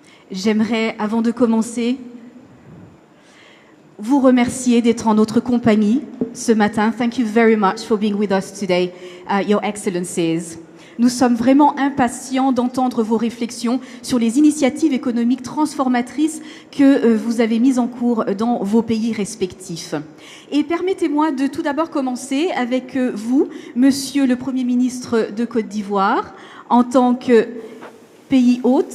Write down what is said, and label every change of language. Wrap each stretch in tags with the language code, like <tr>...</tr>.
<fr>J'aimerais, avant de commencer, vous remercier d'être en notre compagnie ce matin.</fr> <en>Thank you very much for being with us today, Your Excellencies.</en> <fr>Nous sommes vraiment impatients d'entendre vos réflexions sur les initiatives économiques transformatrices que vous avez mises en cours dans vos pays respectifs. Et permettez-moi de tout d'abord commencer avec vous, Monsieur le Premier ministre de Côte d'Ivoire, en tant que pays hôte.</fr>